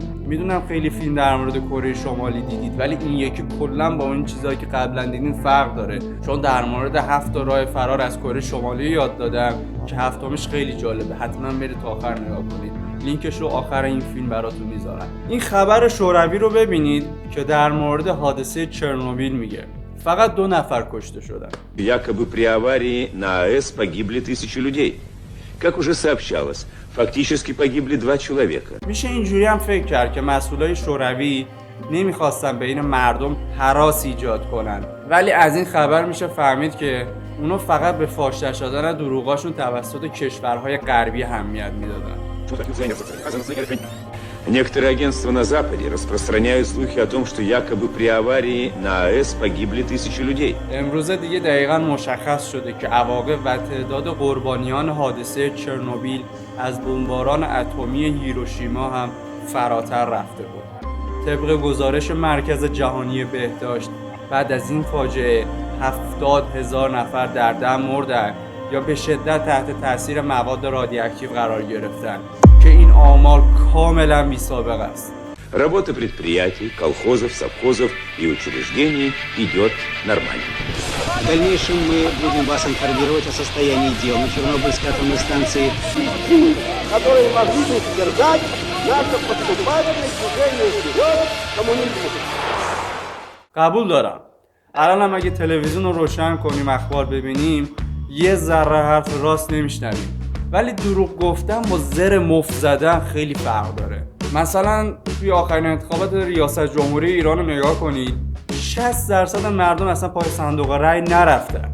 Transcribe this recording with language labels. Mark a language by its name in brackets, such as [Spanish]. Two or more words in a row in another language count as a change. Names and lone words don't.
[Persian] میدونم خیلی فیلم در مورد کره شمالی دیدید ولی این یکی کلاً با اون چیزایی که قبلا دیدین فرق داره، چون در مورد 7 راه فرار از کره شمالی یاد دادم که هفتمش خیلی جالبه، حتما برید تا آخر نگاه کنید. لینکش رو آخر این فیلم براتون میذارم. این خبر شوروی رو ببینید که در مورد حادثه چرنوبیل میگه. فقط 2 نفر کشته شدن. [Russian] Якобы при аварии на АЭС погибли 1000 людей. Как уже сообщалось, фактически погибли 2 человека. [Persian] میشه اینجوری هم فکر کرد که مسئولای شوروی نمیخواستن بین مردم هراس ایجاد کنن، ولی از این خبر میشه فهمید که اونا فقط به فاش شدن دروغاشون توسط کشورهای غربی اهمیت میدادن. [Russian] Некоторые агентства на Западе распространяют слухи о том, что якобы при аварии на АЭС погибли 1000 людей. [Persian] امروز دیگه دقیقاً مشخص شده که عواقب و تعداد قربانیان حادثه چرنوبیل از بمباران اتمی هیروشیما هم فراتر رفته بود. طبق گزارش مرکز جهانی بهداشت بعد از این فاجعه 70,000 نفر در دم مردن یا به شدت تحت تاثیر مواد رادیواکتیو قرار گرفتن که این آمار کاملا بی‌سابقه است. [Russian] Работа предприятий, колхозов, совхозов и учреждений идет нормально. В дальнейшем мы будем вас информировать о состоянии дел на Чернобыльской атомной станции, которые могли бы содержать наше поступательное движение вперед коммунизму. [Persian] قبول دارم. الان هم اگه تلویزیون رو روشن کنیم اخبار ببینیم یه ذره حرف راست نمیشنویم، ولی دروغ گفتن با زر مفت زدن خیلی فرق داره. مثلا توی آخرین انتخابات ریاست جمهوری ایران رو نگاه کنید، 60% مردم اصلا پای صندوق رای نرفتن.